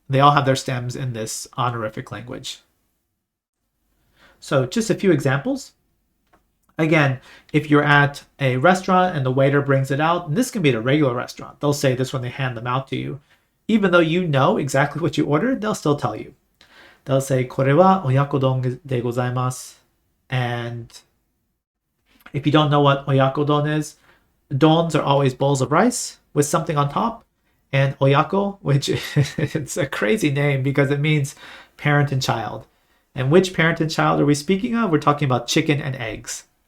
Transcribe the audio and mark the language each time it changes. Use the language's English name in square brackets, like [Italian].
[English] They all have their stems in this honorific language. So just a few examples. Again, if you're at a restaurant and the waiter brings it out, and this can be at a regular restaurant, they'll say this when they hand them out to you. Even though you know exactly what you ordered, they'll still tell you. They'll say, [Japanese] これはoyakodonでございます. [English] And if you don't know what oyakodon is, dons are always bowls of rice with something on top. And oyako, which it's a crazy name because it means parent and child. And which parent and child are we speaking of? We're talking about chicken and eggs.